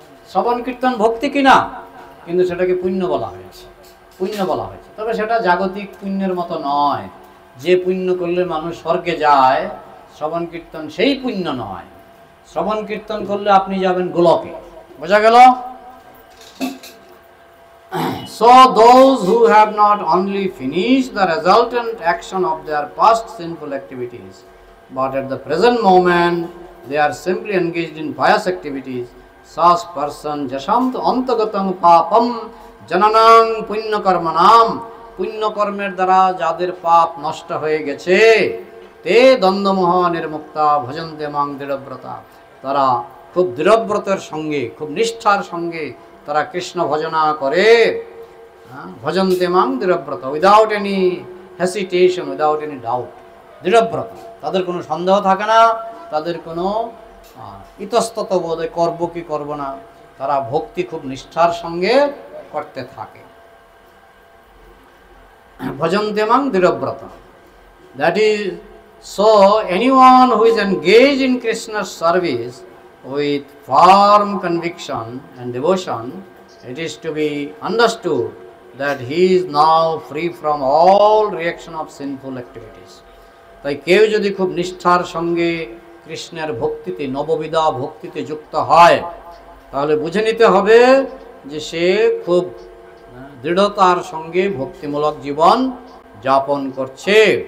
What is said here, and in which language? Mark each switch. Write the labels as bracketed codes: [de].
[bn] শ্রবণ কীর্তন ভক্তি কিনা, কিন্তু সেটাকে পুণ্য বলা হয়েছে, পুণ্য বলা হয়েছে। তবে সেটা জাগতিক পুণ্যের মতো নয়, যে পুণ্য করলে মানুষ স্বর্গে যায়, শ্রবণ কীর্তন সেই পুণ্য নয়। শ্রবণ কীর্তন করলে আপনি যাবেন গোলকে। বোঝা গেল? [en] So those who have not only finished the resultant action of their past sinful activities, but at the present moment they are simply engaged in pious activities, such person [sa] jashamt antagatam papam jananang punya karmanam. [bn] পুণ্য কর্মের দ্বারা যাদের পাপ নষ্ট হয়ে গেছে, [sa] তে দ্বন্দ্বমোহ নির্মুক্তা ভজন্তে মাং দৃঢ়ব্রতা। [bn] তারা খুব দৃঢ়ব্রতের সঙ্গে, খুব নিষ্ঠার সঙ্গে তারা কৃষ্ণ ভজনা করে। [sa] ভজন্তে মাং দৃঢ়ব্রত, [en] Without any hesitation, without any doubt. [bn] দৃঢ়ব্রত, তাদের কোনো সন্দেহ থাকে না, তাদের কোনো ইতস্তত বোধ করবো কি করবো না, তারা ভক্তি খুব নিষ্ঠার সঙ্গে করতে থাকে। [sa] ভজন্তে মাং দৃঢ়ব্রত, [en] That is so anyone who is engaged in Krishna's service with firm conviction and devotion, it is to be understood that he is now free from all reaction of sinful activities. [bn] তাই কেউ যদি খুব নিষ্ঠার সঙ্গে কৃষ্ণের ভক্তিতে, নববিধা ভক্তিতে যুক্ত হয়, তাহলে বুঝে নিতে হবে যে সে খুব দৃঢ়তার সঙ্গে ভক্তিমূলক জীবন যাপন করছে।